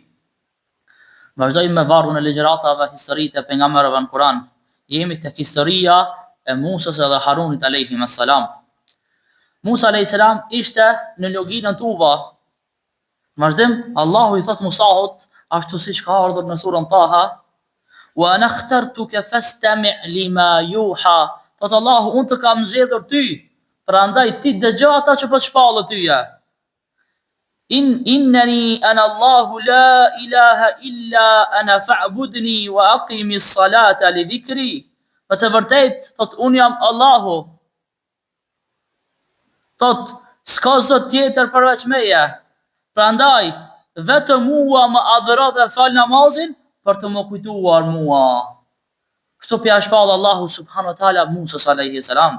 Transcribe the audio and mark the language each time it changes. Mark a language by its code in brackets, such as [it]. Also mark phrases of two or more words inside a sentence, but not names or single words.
[sq] Vazhdojmë me vargun e ligjëratave historitë e pejgamberëve në Kur'an. Jemi tek historia e Musës dhe Harunit [ar] عليهم السلام. [sq] Musa [ar] عليه السلام [sq] ishte në loginën Tuva. Vazhdim Allahu i thot Musahut ashtu siç ka ardhur në surën Taha, [ar] وأنا اخترتك فاستمع لما يوحى. [sq] Thot Allahu, unë të kam zgjedhur ty, prandaj ti dëgjoj ata që po të shpallën tyje. [ar] إنني أنا الله لا إله إلا أنا فاعبدني وأقم الصلاة لذكري. [sq] Për të vërtet, thot unë jam Allahu. Thot s'ka zot tjetër përveç meje. Prandaj vetëm mua më adhuro dhe fal namazin për të më kujtuar mua. Kështu pja shpall Allahu [ar] سبحانه وتعالى [sq] Musës [ar] عليه السلام.